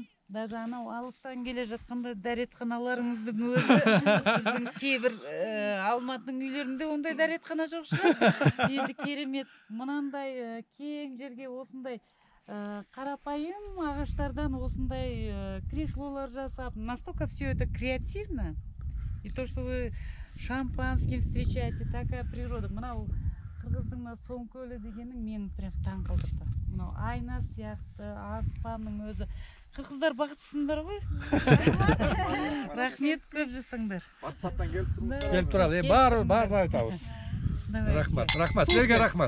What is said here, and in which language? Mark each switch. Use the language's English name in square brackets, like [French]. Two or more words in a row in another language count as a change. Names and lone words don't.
[Kazakh] Даже анау алыстан келе жатқанда дәретханаларыңыздың өзі біздің кейбір Алматының үйлерінде ондай дәретхана жоқ шығар. Енді керемет, мынандай кең жерге осындай қарапайым ағаштардан осындай креслолар жасап, [Russian] настолько все это креативно. И то, что вы шампанским встречаете, такая природа. [Kazakh] Мынау Қырғыздың Сомкөлі дегенің мені прям таң қалдырды. Мынау айна сияқты, аспанның өзі. Қырғыздар бақыттысыңдар ғой. Рахмет, көп жасаңдар. Аттан келіп тұрмыз. Келіп тұрады. Бар айтамыз. Рахмат. Рахмат. Сіздерге рахмат.